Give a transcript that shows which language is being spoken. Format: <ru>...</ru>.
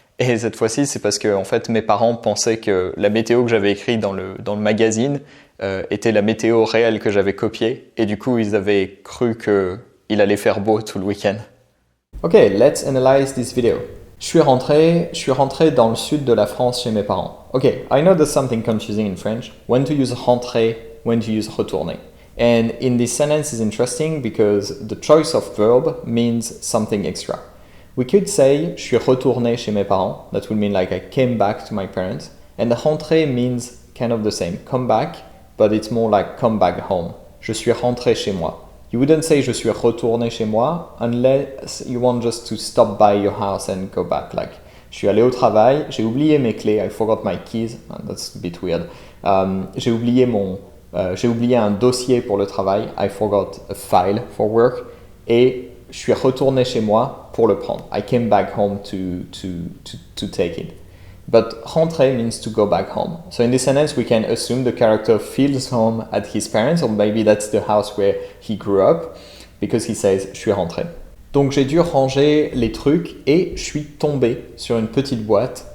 <fr>Et cette fois-ci, c'est parce que en fait, mes parents pensaient que la météo que j'avais écrite dans le magazine était la météo réelle que j'avais copiée. Et du coup, ils avaient cru qu'il allait faire beau tout le week-end.</fr> <en>Okay, let's analyze this video.</en> <fr>Je suis rentré dans le sud de la France chez mes parents.</fr> <en>Okay, I know there's something confusing in French. When to use rentrer, when to use retourner. And in this sentence is interesting because the choice of verb means something extra. We could say</en> <fr>je suis retourné chez mes parents.</fr> <en>That would mean like I came back to my parents. And rentrer means kind of the same, come back, but it's more like come back home.</en> <fr>Je suis rentré chez moi.</fr> <en>You wouldn't say</en> <fr>je suis retourné chez moi</fr> <en>unless you want just to stop by your house and go back. Like</en> <fr>je suis allé au travail, j'ai oublié mes clés,</fr> <en>I forgot my keys. That's a bit weird.</en> <fr>J'ai oublié un dossier pour le travail.</fr> <en>I forgot a file for work.</en> <fr>Et je suis retourné chez moi pour le prendre.</fr> <en>I came back home to take it. But rentrer means to go back home. So in this sentence, we can assume the character feels home at his parents, or maybe that's the house where he grew up, because he says</en> <fr>je suis rentré. Donc j'ai dû ranger les trucs et je suis tombé sur une petite boîte.</fr>